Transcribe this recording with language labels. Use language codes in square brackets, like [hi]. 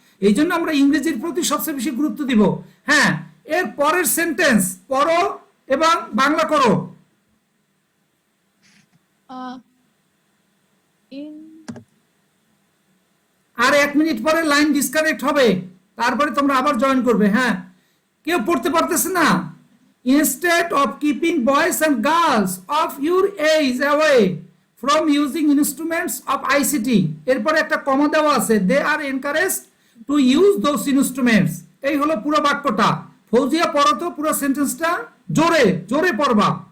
[bn] এই জন্য আমরা ইংরেজির প্রতি সবচেয়ে বেশি গুরুত্ব দিব। হ্যাঁ, এর পরের সেন্টেন্স পড়ো এবং বাংলা করো। আর 1 মিনিট পরে লাইন ডিসকানেক্ট হবে, তারপরে তোমরা আবার জয়েন করবে। হ্যাঁ, কেউ পড়তে পারতেছে না? [en] Instead of keeping boys and girls of your age away from using instruments of ICT, [bn] এরপরে একটা কমা দেওয়া আছে, [en] they are encouraged to use those instruments। [bn] এই হলো পুরো বাক্যটা। ফৌজিয়া পড়ো তো পুরো সেন্টেন্সটা, জোরে জোরে পড়বা।